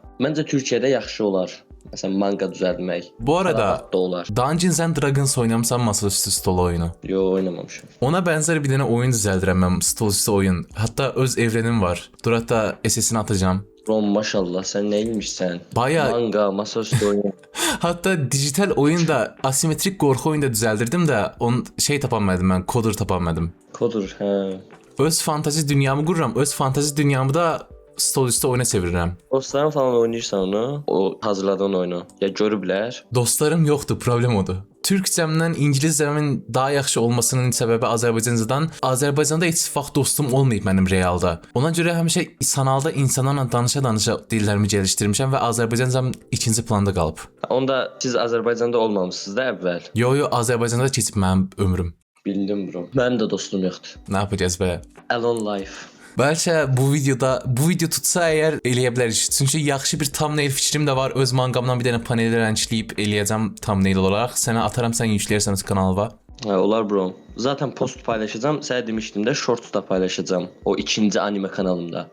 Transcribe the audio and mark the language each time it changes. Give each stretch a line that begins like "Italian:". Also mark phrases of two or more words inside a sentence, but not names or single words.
Azerbaijani: Məncə Türkiyədə yaxşı olar. Məsələn, manga düzəltmək. Bu arada Dungeons and Dragons oynamısan masaüstü stol oyunu? Yo, oynamamışam. Ona bənzər bir dənə oyun düzəldirəm mən, stolüstü oyun. Hətta öz evrenim var. Dur, hətta SS-ini atacağım. Rom, maşallah, sən nə ilmişsən? Bayağı manga, masaüstü oyun. Hatta dijital oyun da, asimetrik qorxu oyunu da düzəldirdim də, onu tapamadım mən, kodur tapamadım. Kodur, hə. Öz fantazi dünyamı qururam. Öz fantazi dünyamı da stol üstü oyuna çevirirəm. Dostların falan oynayırsan onu, o hazırladığın oyunu. Ya görüblər. Dostlarım yoxdur, problem odur. Türkcəmdən ingiliscəmin daha yaxşı olmasının səbəbi Azərbaycancadan. Azərbaycanda heç vaxt dostum olmayıb mənim realda. Ona görə həmişə sanalda insanlarla danışa-danışa dillərimi gəlişdirmişəm və Azərbaycancam ikinci planda qalıb. Onda siz Azərbaycanda olmamısınız da əvvəl. Yo, Azərbaycanda keçib mənim ömrüm. Bildim bro. Mənim də dostum yoxdur. Nə yapacağız belə?
English: Alone life.
Azerbaijani: Bəlkə bu video tutsa əgər eləyə bilərik. Çünki yaxşı bir thumbnail fikrim də var. Öz manqamdan bir dənə paneli rəngləyib eləyəcəm thumbnail olaraq. Sənə ataram, sən yükləyərsən öz kanalıma. Ha, olar bro. Zaten post paylaşacağım. Sənə demişdim də shorts da paylaşacağım. O ikinci anime kanalımda.